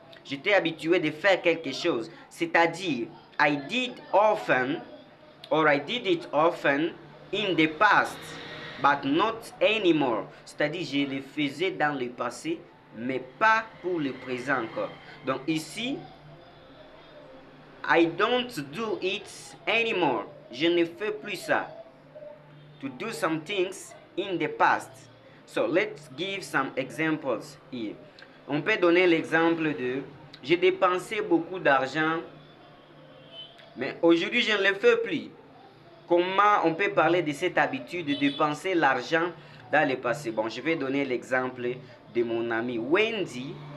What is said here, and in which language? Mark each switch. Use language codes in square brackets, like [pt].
[fr] J'étais habitué de faire quelque chose, c'est-à-dire [en] I did often or I did it often in the past, but not anymore. [fr] C'est-à-dire je le faisais dans le passé, mais pas pour le présent encore. Donc ici, [en] I don't do it anymore. [fr] Je ne fais plus ça. [en] To do some things in the past. So let's give some examples here. [fr] On peut donner l'exemple de j'ai dépensé beaucoup d'argent, mais aujourd'hui je ne le fais plus. Comment on peut parler de cette habitude de dépenser l'argent dans le passé? Bon, je vais donner l'exemple de mon ami Wendy.